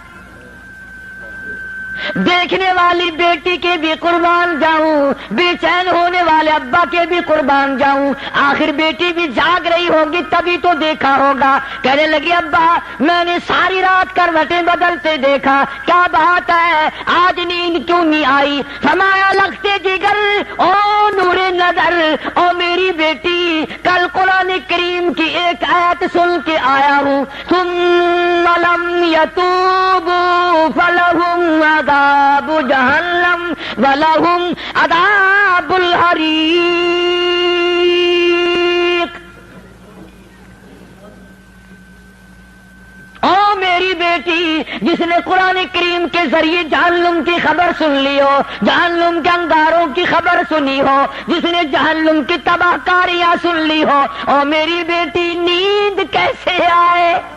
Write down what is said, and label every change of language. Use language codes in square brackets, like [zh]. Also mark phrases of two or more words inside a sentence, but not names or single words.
[ur] دیکھنے والی بیٹی کے بھی قربان جاؤں، بے چین ہونے والے ابا کے بھی قربان جاؤں. آخر بیٹی بھی جاگ رہی ہوگی تبھی تو دیکھا ہوگا. کہنے لگی ابا میں نے ساری رات کروٹیں بدلتے دیکھا، کیا بات ہے آج نیند کیوں نہیں آئی؟ فرمایا لگتے جگر او نور نظر، او میری بیٹی کل قرآن کریم کی ایک آیت سن کے آیا ہوں، [ar] ثم لم یتوبوا فلہم عذاب جہنم ولہم عذاب الحریق. [ur] او میری بیٹی جس نے قرآن کریم کے ذریعے جہنم کی خبر سن لی ہو، جہنم کے انگاروں کی خبر سنی ہو، جس نے جہنم کی تباہ کاریاں سن لی ہو، او میری بیٹی نیند کیسے آئے؟